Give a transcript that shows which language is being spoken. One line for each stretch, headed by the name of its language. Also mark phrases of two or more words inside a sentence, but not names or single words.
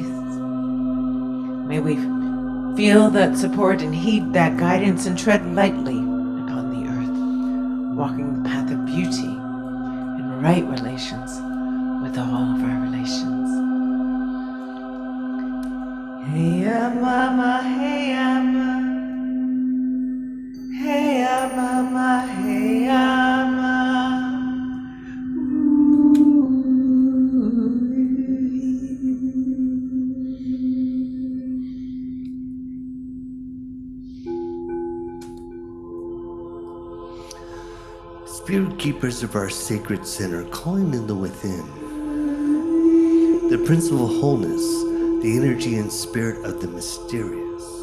English: May we feel that support and heed that guidance and tread lightly upon the earth, walking the path of beauty and right relations with all of our relations. Hey ya mama, hey ya mama. Hey ya mama, hey ya mama. Spirit keepers of our sacred center, calling in the within, the principle of wholeness, the energy and spirit of the mysterious,